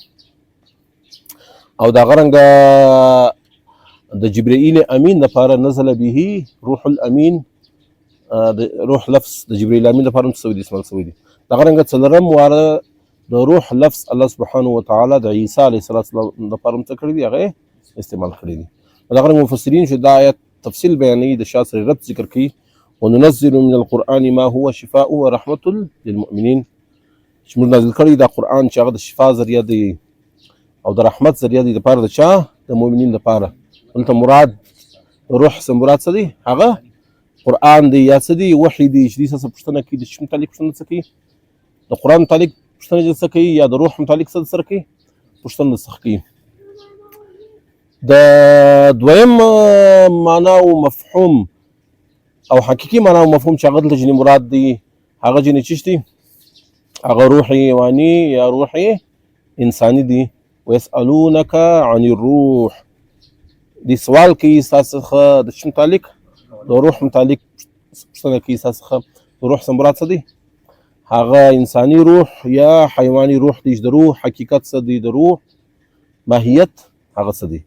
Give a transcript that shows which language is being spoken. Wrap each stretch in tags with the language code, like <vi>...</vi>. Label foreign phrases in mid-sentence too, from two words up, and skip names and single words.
<ps>او دغه رنګه د جبرائیل امین د پاره</ps> <ar>نزل به روح الامین،</ar> <ps>د روح لفظ د جبرائیل امین د پاره سوی دی استعمال سوی دی. دغه رنګه څلورم واره د روح لفظ الله سبحانه وتعالى د عیسی علیه السلام د پاره کړی دی، هغه استعمال کړی دی. دغه رنګه مفسرین چې دا آیت تفصیل بیانوي د شاه سره رب ذکر کوي</ps> <ar>وننزل من القرآن ما هو شفاء ورحمة للمؤمنين،</ar> <ps>چې موږ نازل کړی دا قرآن چې هغه د شفا ذریعہ دی او د رحمت ذریعہ دی لپاره د چا د مؤمنین لپاره. دلته مراد روح څه مراد څه دی، هغه قرآن دی یا څه دی، وحی دی چې دې څه پوښتنه کوي، د شي متعلق پوښتنه څه کوي، د قرآن متعلق پوښتنه څه کوي، یا د روح متعلق څه سره کوي پوښتنه څه کوي. د دویم معنا او مفهوم او حقیقي معنا او مفهوم چې هغه دلته جنې مراد دی، هغه جنې چی دی، هغه روح حیواني یا روح انساني دی.</ps> <ar>ويسألونك عن الروح،</ar> <ps>دی سوال کوي ستاسو څخه د شي متعلق، د روح متعلق پوښتنه کوي ستاسو څخه. د روح څه مراد څه دی، هغه انساني روح یا حیواني روح دی. د روح حقیقت څه دی، د روح ماهیت هغه څه دی.</ps>